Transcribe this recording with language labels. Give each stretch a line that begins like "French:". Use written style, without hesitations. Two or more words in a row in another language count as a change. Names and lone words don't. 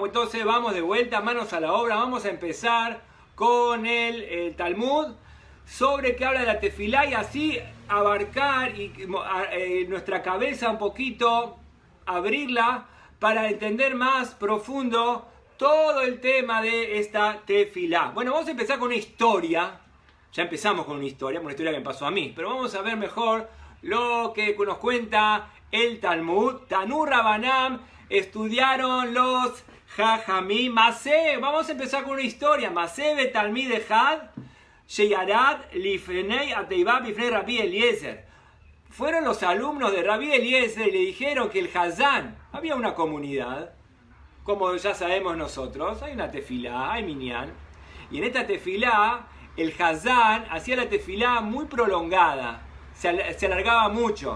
Spanish: Entonces vamos de vuelta, manos a la obra. Vamos a empezar con el Talmud sobre qué habla de la tefilá y así abarcar nuestra cabeza un poquito, abrirla para entender más profundo todo el tema de esta tefilá. Bueno, vamos a empezar con una historia. Ya empezamos con una historia que me pasó a mí, pero vamos a ver mejor lo que nos cuenta el Talmud.
Hebrew: תנו רבנן,
Spanish: estudiaron los Jajamim. Vamos a empezar con una historia.
Hebrew: מעשה בתלמיד אחד שירד לפני התיבה בפני רבי אליעזר.
Spanish: Fueron los alumnos de Rabbi Eliezer y le dijeron que el Hazán, había una comunidad, como ya sabemos nosotros, hay una tefilá, hay minyan, y en esta tefilá el Hazán hacía la tefilá muy prolongada, se alargaba mucho.